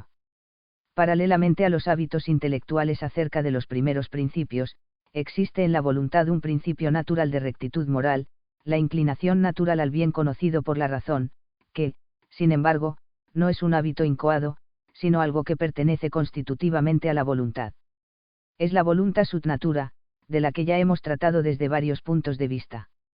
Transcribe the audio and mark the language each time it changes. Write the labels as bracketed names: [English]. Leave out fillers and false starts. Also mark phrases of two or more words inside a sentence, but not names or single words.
[Spanish] Paralelamente a los hábitos intelectuales acerca de los primeros principios, existe en la voluntad un principio natural de rectitud moral, la inclinación natural al bien conocido por la razón, que, sin embargo, no es un hábito incoado, sino algo que pertenece constitutivamente a la voluntad. Es la [Latin] voluntas ut natura, [Spanish] de la que ya hemos tratado desde varios puntos de vista.